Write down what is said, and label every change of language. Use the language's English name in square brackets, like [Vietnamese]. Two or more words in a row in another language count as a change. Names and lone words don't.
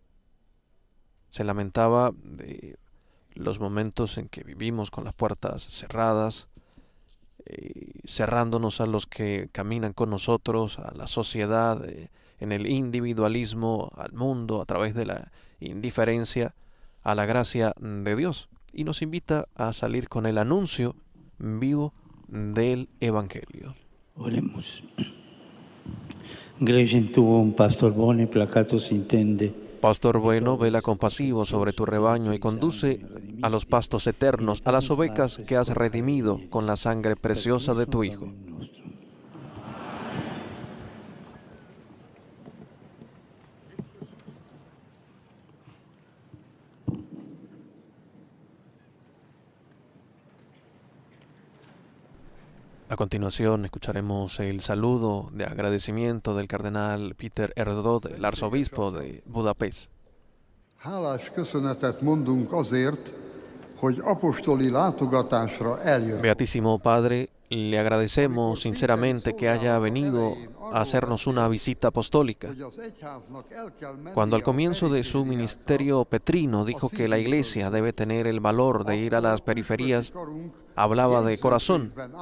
[Spanish] Se lamentaba de los momentos en que vivimos con las puertas cerradas, cerrándonos a los que caminan con nosotros, a la sociedad, en el individualismo, al mundo, a través de la indiferencia a la gracia de Dios. Y nos invita a salir con el anuncio vivo del Evangelio. Oremos. [Latin] Gregem tuum, pastor bone, placatus intende. [Spanish] Pastor bueno, vela compasivo sobre tu rebaño y conduce a los pastos eternos, a las ovejas que has redimido con la sangre preciosa de tu Hijo. A continuación escucharemos el saludo de agradecimiento del cardenal Péter Erdős, el arzobispo de Budapest. [Hungarian] Hálás köszönetet mondunk azért, hogy apostoli látogatásra eljött. [Spanish] Beatísimo Padre, le agradecemos sinceramente que haya venido a hacernos una visita apostólica. Cuando al comienzo de su ministerio petrino dijo que la Iglesia debe tener el valor de ir a las periferias, hablaba de corazón.